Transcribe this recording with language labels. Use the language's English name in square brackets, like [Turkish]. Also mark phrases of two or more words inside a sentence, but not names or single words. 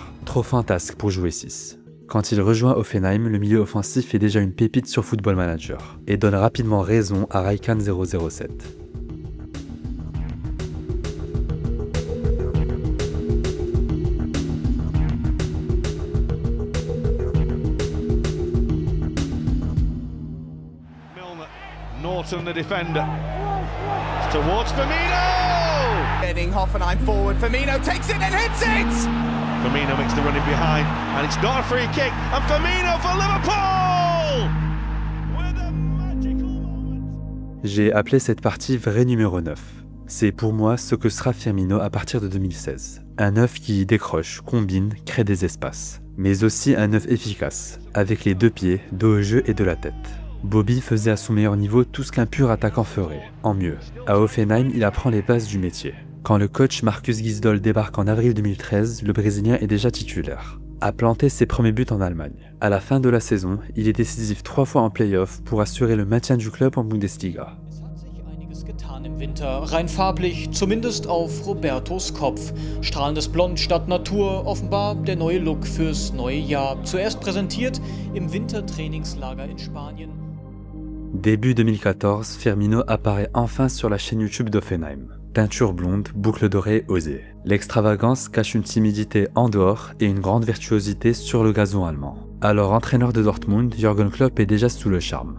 [French] Trop fantasque pour jouer 6. Quand il rejoint Hoffenheim, le milieu offensif est déjà une pépite sur Football Manager et donne rapidement raison à Raikkonen 007. [English] Norton, the defender, towards Firmino! Heading Hoffenheim forward, Firmino takes it and hits it! Firmino makes the running behind, and it's not a free kick, and Firmino for Liverpool! With a magical moment. [French] J'ai appelé cette partie vrai numéro 9. C'est pour moi ce que sera Firmino à partir de 2016. Un 9 qui décroche, combine, crée des espaces. Mais aussi un 9 efficace, avec les deux pieds, dos au jeu et de la tête. Bobby faisait à son meilleur niveau tout ce qu'un pur attaquant ferait, en mieux. À Hoffenheim, il apprend les bases du métier. Quand le coach Markus Gisdol débarque en avril 2013, le Brésilien est déjà titulaire. A planté ses premiers buts en Allemagne. À la fin de la saison, il est décisif 3 fois en Play-off pour assurer le maintien du club en Bundesliga. [German] Es hat sich einiges getan im Winter, rein farblich, zumindest auf Robertos Kopf. Strahlendes Blond statt Natur, offenbar der neue Look fürs neue Jahr. Zuerst präsentiert im Wintertrainingslager in Spanien. [French] Début 2014, Firmino apparaît enfin sur la chaîne YouTube d'Hoffenheim. Teinture blonde, boucles d'oreilles osées. L'extravagance cache une timidité en dehors et une grande virtuosité sur le gazon allemand. Alors entraîneur de Dortmund, Jürgen Klopp est déjà sous le charme.